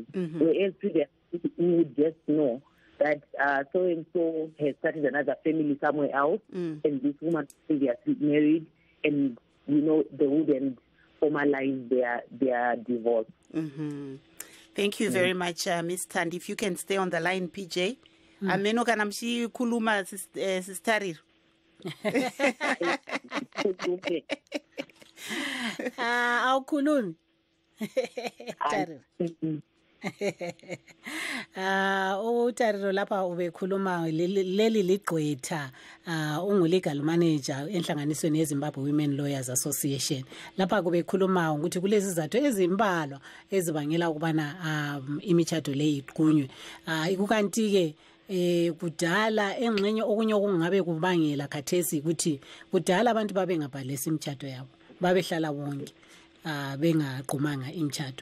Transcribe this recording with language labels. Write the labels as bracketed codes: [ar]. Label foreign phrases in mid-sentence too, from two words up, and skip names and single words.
[en] Whereas previously we would just know that so-and-so has started another family somewhere else, and this woman previously married, and, they wouldn't formalize their divorce. Thank you very much, Ms. Tandi. If you can stay on the line, PJ. Ameno kana mchikuluma sister. [nd] Awukhulumi. Utariro lapha ubekhuluma leli ligqwetha ungu- [en] legal manager [nd] enhlanganisweni yeZimbabwe Women Lawyers Association. Lapha kubekhuluma ukuthi kulezi izathu ezimbalwa ezibangela ukubana imitshato le iqunywe. Ikukanti-ke kudala engxenye okunye okungabe kubangela khathesi ukuthi kudala abantu babengabhalisi imitshato yabo, babehlala bonke bengaqhumanga imitshato.